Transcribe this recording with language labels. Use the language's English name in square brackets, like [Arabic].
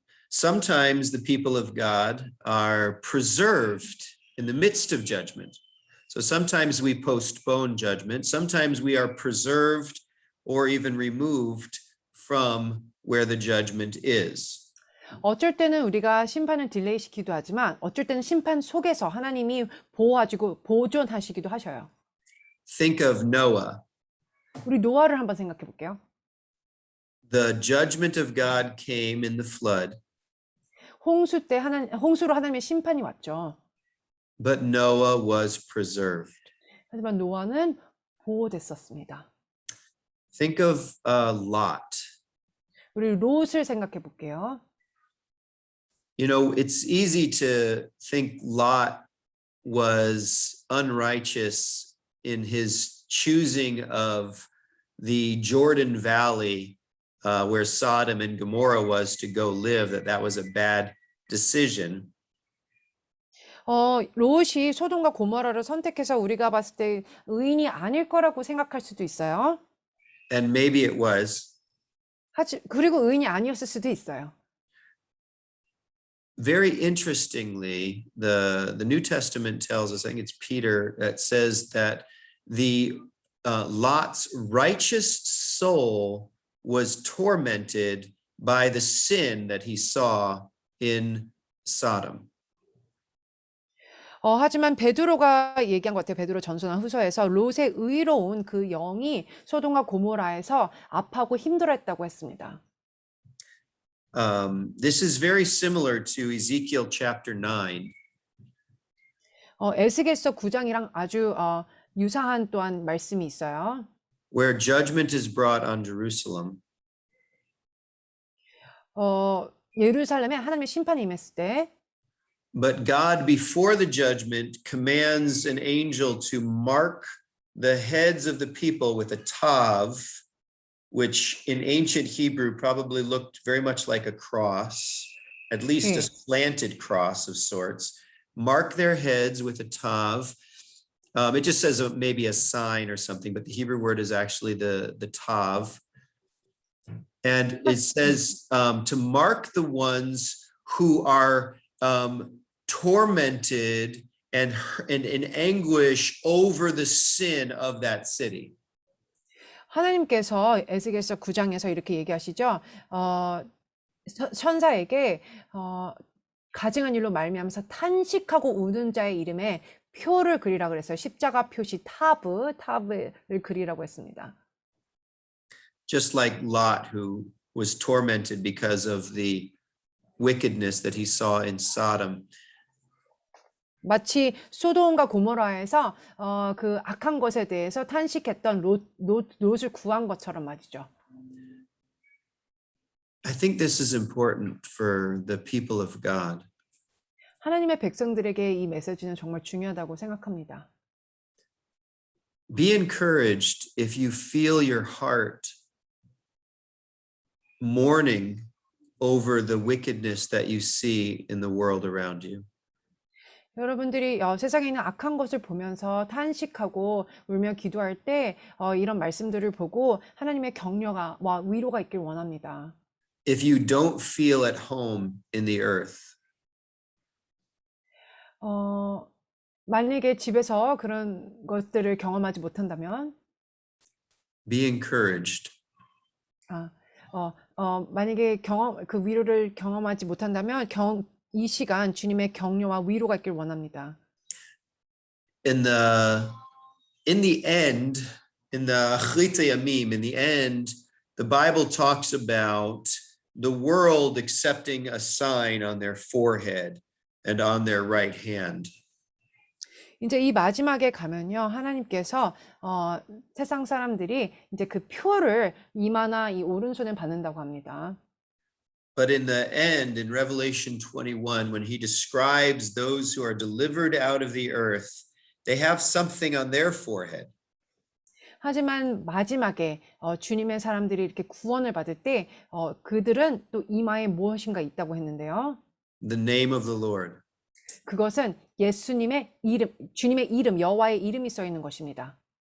[English] Sometimes the people of God are preserved in the midst of judgment. So sometimes we postpone judgment. Sometimes we are preserved or even removed from where the judgment is. [Korean] 어쩔 때는 우리가 심판을 딜레이 시키기도 하지만 어쩔 때는 심판 속에서 하나님이 보호하시고 보존하시기도 하셔요. [English] Think of Noah. [Korean] 우리 노아를 한번 생각해 볼게요. [English] The judgment of God came in the flood. [Korean] 홍수로 하나님의 심판이 왔죠. [English] But Noah was preserved. [Korean] 하지만 노아는 보호됐었습니다. [English] Think of Lot. [Korean] 우리 롯을 생각해 볼게요. [English] You know, it's easy to think Lot was unrighteous in his choosing of the Jordan Valley where Sodom and Gomorrah was to go live, that was a bad decision. [Korean] 롯이 소돔과 고모라를 선택해서 우리가 봤을 때 의인이 아닐 거라고 생각할 수도 있어요. [English] And maybe it was. [Korean] 그리고 의인이 아니었을 수도 있어요. [English] Very interestingly, the New Testament tells us, I think it's Peter, that says that the Lot's righteous soul was tormented by the sin that he saw in Sodom. [Korean] 하지만 베드로가 얘기한 것 같아요. 베드로 전서나 후서에서 롯의 의로운 그 영이 소돔과 고모라에서 아파하고 힘들어했다고 했습니다. [English] This is very similar to Ezekiel chapter 9. [Korean] 에스겔서 9장이랑 아주 유사한 또한 말씀이 있어요. [English] where judgment is brought on Jerusalem. [Korean] 예루살렘에 하나님의 심판이 임했을 때 [English] But God, before the judgment, commands an angel to mark the heads of the people with a tav, which in ancient Hebrew probably looked very much like a cross, at least a slanted cross of sorts. Mark their heads with a tav. It just says maybe a sign or something, but the Hebrew word is actually the tav. And it says to mark the ones who are tormented and in anguish over the sin of that city. [Korean] 하나님께서 에스겔서 9장에서 이렇게 얘기하시죠. 천사에게 가증한 일로 말미암아서 탄식하고 우는 자의 이름에 표를 그리라 그랬어요. 십자가 표시 타브를 그리라고 했습니다. [English] Just like Lot, who was tormented because of the wickedness that he saw in Sodom. [Korean] 마치 소돔과 고모라에서 그 악한 것에 대해서 탄식했던 롯을 구한 것처럼 말이죠. [English] I think this is important for the people of God. [Korean] 하나님의 백성들에게 이 메시지는 정말 중요하다고 생각합니다. [English] Be encouraged if you feel your heart mourning over the wickedness that you see in the world around you. [Korean] 여러분들이 세상에 있는 악한 것을 보면서 탄식하고 울며 기도할 때 이런 말씀들을 보고 하나님의 격려와 위로가 있길 원합니다. [English] If you don't feel at home in the earth, [Korean] 만약에 집에서 그런 것들을 경험하지 못한다면, [English] be encouraged. [Korean] 만약에 그 위로를 경험하지 못한다면 이 시간 주님의 격려와 위로가 있길 원합니다. [English] In the end, in the Achlita Yamim, in the end, the Bible talks about the world accepting a sign on their forehead and on their right hand. [Korean] 이제 이 마지막에 가면요, 하나님께서 세상 사람들이 이제 그 표를 이마나 이 오른손에 받는다고 합니다. [English] But in the end, in Revelation 21, when he describes those who are delivered out of the earth, they have something on their forehead. [Korean] 하지만 마지막에 주님의 사람들이 이렇게 구원을 받을 때 그들은 또 이마에 무엇인가 있다고 했는데요. [English] The name of the Lord. [Korean] 그것은 예수님의 이름, 주님의 이름, 여호와의 이름이 써 있는 것입니다.